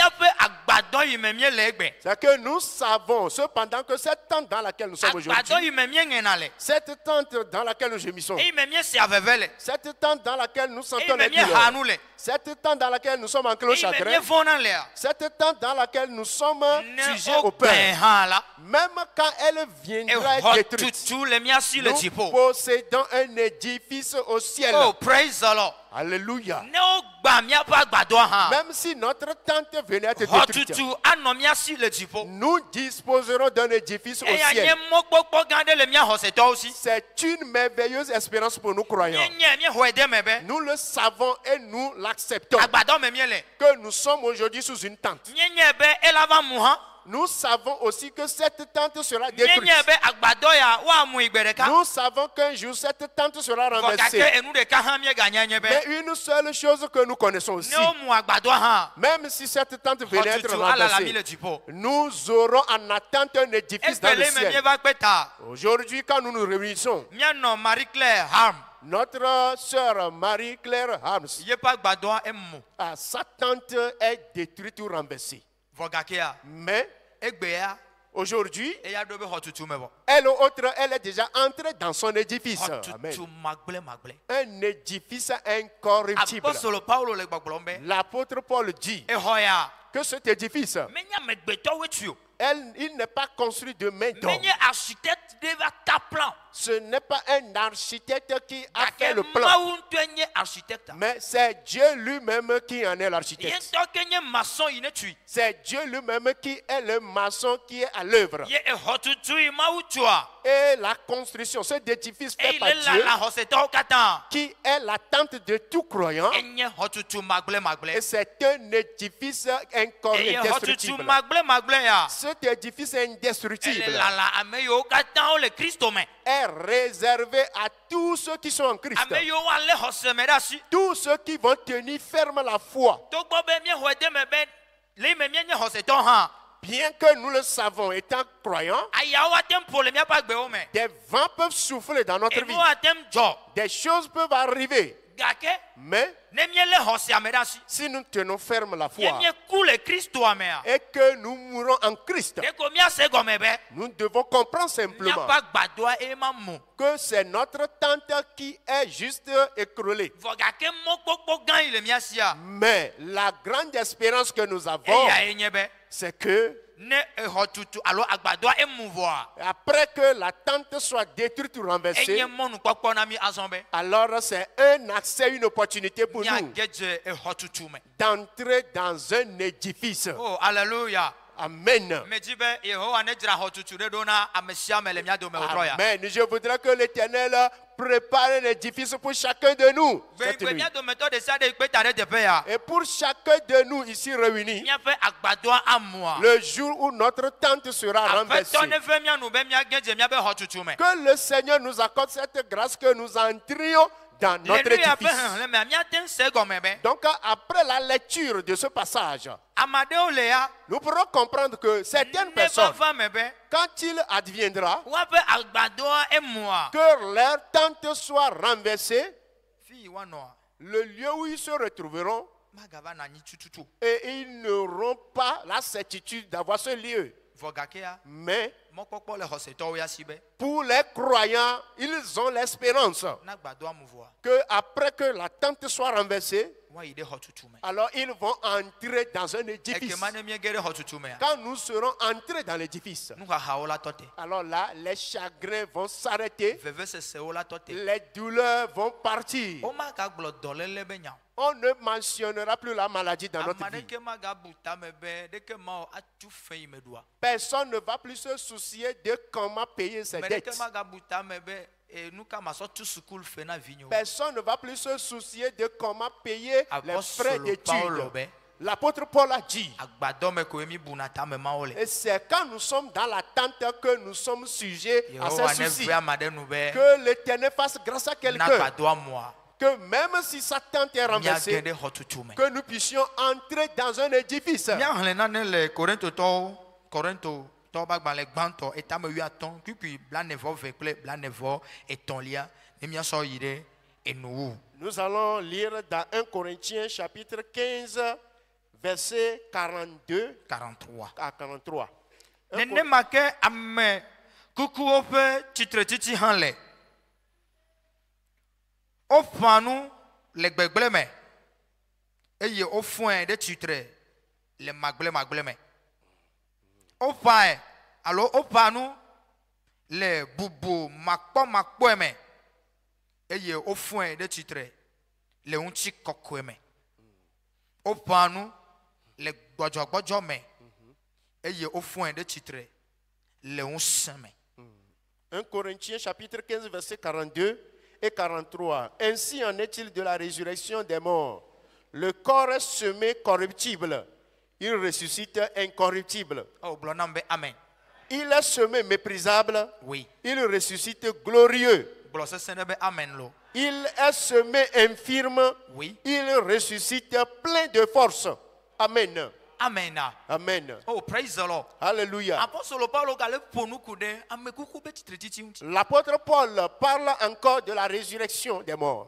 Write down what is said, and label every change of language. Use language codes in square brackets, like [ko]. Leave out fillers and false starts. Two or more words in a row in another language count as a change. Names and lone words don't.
[fr] c'est que nous savons cependant que cette tente dans laquelle nous sommes aujourd'hui, cette tente dans laquelle nous gémissons, cette tente dans laquelle nous sentons les douleurs, cette tente dans laquelle nous sommes enclins au chagrin, cette tente dans laquelle nous sommes sujets au peur, même quand elle viendra être détruite, nous possédons un édifice au ciel. [en] Oh, praise the Lord. [fr] Alléluia. Même si notre tente venait à être détruite, nous disposerons d'un édifice au ciel. C'est une merveilleuse espérance pour nous croyants. Nous le savons et nous l'acceptons. Que nous sommes aujourd'hui sous une tente. Nous savons aussi que cette tente sera détruite. [ee] Mienye be agbadɔ ya wa mu igbe ɖeka. [fr] Nous savons qu'un jour cette tente sera [ee] Vɔ [fr] renversée. [ee] gake enu ɖeka hã mieganya nye be. [fr] Mais une seule chose que nous connaissons aussi, [ee] Ne wo mu agbadɔ hã. [fr] même si cette tente venait être [ee] Xɔtutu alala mi [fr] renversée, [ee] le dziƒo. [fr] nous aurons en attente un édifice dans le [ee] Ekpele me [fr] ciel. [ee] mieva kpe ta. [fr] Aujourd'hui, quand nous nous réunissons, [ee] Mianɔ Marie-Claire Ham. [fr] notre sœur Marie-Claire Harms, [ee] Yeƒe agbadɔa emu. [fr] sa tente est détruite ou renversée. [ee] Vɔ gakea. [fr] Mais [ee] Egbea. [fr] aujourd'hui, [ee] Eya ɖo be xɔtutu me vɔ. [fr] elle autre, elle est déjà entrée dans son édifice. Amen. [ee] Xɔtutu magble. [fr] Un édifice incorruptible. [ee] Apostolo Paulo le gbɔgblɔm be. [fr] L'apôtre Paul dit [ee] Exɔ ya. [fr] que cet édifice, [ee] Menye amegbetɔwoe tui o. [fr] il n'est pas construit de main d'homme. [ee] Menye architecte de va ta plan. [fr] Ce n'est pas un architecte qui a fait [ee] Gake [fr] le plan, [ee] Mawu ŋutɔe nye architecte. [fr] mais c'est Dieu lui-même qui en est l'architecte. [ee] Yentɔ ke nye maçon yi ne tui. [fr] C'est Dieu lui-même qui est le maçon qui est à l'œuvre. [ee] Ye exɔtutu yi Mawu tua. [fr] Et la construction, cet édifice fait [ee] Eye [fr] par [ee] le [fr] Dieu, [ee] lala xɔsetɔwo katã. [fr] qui est l'attente de tout croyant. [ee] Enye xɔtutu magble. [fr] Et c'est un édifice [ee] Eye xɔtutu [fr] incorruptible. [ee] magble ya. [fr] Cet édifice est [ee] Ele [fr] indestructible. [ee] lala ame yiwo katã wo le Kristo me. [fr] Est réservé à tous ceux qui sont en Christ. [ee] Ame yiwo alé xɔse me ɖe asi. [fr] Tous ceux qui vont tenir ferme la foi. [ee] Togbɔ be miexɔe de me be le yi me mienye xɔsetɔ hã. [fr] Bien que nous le savons étant croyants, [ee] Ayawo ate ŋu ƒo le miaƒe agbewo me. [fr] des vents peuvent souffler dans notre vie. [ee] Enuwo ate ŋu dzɔ. [fr] Des choses peuvent arriver. [ee] Gake [fr] Mais [ee] ne miele xɔsea me ɖe asi. [fr] si nous tenons ferme la foi [ee] Ye mieku le Kristoa mea. [fr] et que nous mourons en Christ, [ee] Ɖeko miase gɔme be. [fr] nous devons comprendre simplement [ee] Miaƒe agbadoa eye ma mu. [fr] que c'est notre tente qui est juste écroulée. [ee] Vɔ gake mɔkpɔkpɔ gã yi le mia sia. [fr] Mais la grande espérance que nous avons, [ee] Eya ye nye be. [fr] c'est que [ee] Ne exɔtutu alo agbadoa emu vɔa. [fr] après que la tente soit détruite ou renversée, [ee] Enye mɔnukpɔkpɔ na mi azɔ be. [fr] alors c'est un accès, une opportunité pour nous [ee] Miage dze exɔtutu me. [fr] d'entrer dans un édifice. Oh alléluia. Amen. [ee] Medzi be Yehowa ne dzra xɔtutu ɖe ɖo na ame sia ame le mia dome wòtrɔ ya. Amen. [fr] Je voudrais que l'Éternel prépare un édifice pour chacun de nous cette [ee] Gbe [fr] nuit. [ee] mia dometɔ ɖe sia ɖe kpe ta ɖe teƒe ya. [fr] Et pour chacun de nous ici réunis, [ee] Miaƒe agbadoa amua. [fr] le jour où notre tente sera renversée, [ee] Aƒetɔ ne fe mia nu be miage dze miaƒe xɔtutu me. [fr] que le Seigneur nous accorde cette grâce que nous entrions dans [ee] Le [fr] notre [ee] nu ya ƒe [fr] édifice. [ee] xexlẽmea miate ŋu se gɔme be. [fr] Donc après la lecture de ce passage, [ee] Ame aɖewo le ya. [fr] nous pourrons comprendre que certaines [ee] Ne [fr] personnes, [ee] vava me be. [fr] quand il adviendra [ee] Woaƒe agbadoa emua. [fr] que leur tente soit renversée, [ee] Fi yi woanɔa. [fr] le lieu où ils se retrouveront, [ee] Magava na anyi tututu. [fr] et ils n'auront pas la certitude d'avoir ce lieu. [ee] Vɔ gakea. [fr] Mais [ee] Mɔkpɔkpɔ le xɔsetɔwo ya si be. [fr] pour les croyants, ils ont l'espérance [ee] Na agbadoa mu vɔa. [fr] que après que la tente soit renversée, [ee] Woayi ɖe xɔtutu me. [fr] alors ils vont entrer dans un édifice. [ee] Ekema ne miege ɖe xɔtutu mea. [fr] Quand nous serons entrés dans l'édifice, [ee] Nuxaxawo la tɔ te. [fr] alors là, les chagrins vont s'arrêter, [ee] Vevesesewo la tɔ te. [fr] les douleurs vont partir. [ee] Womagagblɔ dɔléle be nya o. [fr] On ne mentionnera plus la maladie dans notre [ee] Ame [fr] vie. [ee] ɖeke magabu tame be ɖeke ma atu fe yi me ɖoa. [fr] Personne ne va plus se soucier de comment payer ses [ee] Ame [fr] dettes. [ee] ɖeke magabu tame be nu ka masɔ tu sukulu fe na vinyewo. [fr] Personne ne va plus se soucier de comment payer les frais [ee] Apostolo Paulo [fr] d'études. [ee] be. [fr] L'apôtre Paul a dit, [ee] Agbadɔ me koe mi buna tame mawo le. [fr] et c'est quand nous sommes dans l'attente que nous sommes sujets à [ee] Yehowa [fr] ces [ee] ne [fr] soucis. [ee] ve ame ɖe nu be. [fr] Que l'Éternel fasse grâce à [ee] Na [fr] quelqu'un. [ee] agbadoa mua. [fr] Que même si sa tente est [ee] Miage [fr] renversée, [ee] ɖe xɔtutu me. [fr] que nous puissions entrer dans un édifice. [ee] Míaxlẽ nane le Korintotɔwo ƒe agbalẽ gbãtɔ etame 8 kpikpi blaenevɔ-ve kple blaenevɔ-etɔ̃lia ne míasɔ yi ɖe enuwu. [fr] Nous allons lire dans 1 Corinthiens chapitre 15, versets 42 43. à 43. [ee] Nenema ke ame kukuwo ƒe tsitretsitsi hã le. Woƒã nu le gbegblẽ me eye wofɔe ɖe tsitre le magblẽmagblẽ me. Woƒãe alo woƒã nu le bubu makpɔmakpɔe me eye wofɔe ɖe tsitre le ŋutikɔkɔe me. Woƒã nu le gbɔdzɔgbɔdzɔ me eye wofɔe ɖe tsitre le ŋusẽ me. [fr] 1 Corinthiens chapitre 15, versets 42 et 43. Ainsi en est-il de la résurrection des morts. Le corps est semé corruptible. il ressuscite incorruptible. [ee] Oh, gblɔ nam be amen. [fr] Il est semé méprisable, Oui. il ressuscite glorieux. [ee] Gblɔ sesẽ ɖe be amen lo. [fr] Il est semé infirme, Oui. il ressuscite plein de force. Amen. Amen. Amen. [en] Oh, praise the Lord. [fr] Alléluia. [ee] Apostolo Paulo gale ƒo nu ku ɖe ame kuku be tsitretsitsi ŋuti. [fr] L'apôtre Paul parle encore de la résurrection des morts.